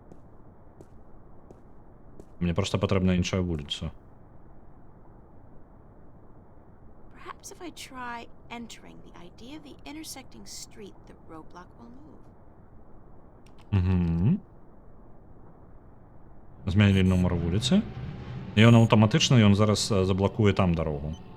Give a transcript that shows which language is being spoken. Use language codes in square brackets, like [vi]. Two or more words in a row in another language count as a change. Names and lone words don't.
[be] Мне просто патрэбна іншая вуліца. [en] Perhaps if I try entering the idea of the intersecting street, the roadblock will move. [be] Угу. Змянілі нумар вуліцы. І ён аўтаматычна, ён зараз заблакуе там дарогу.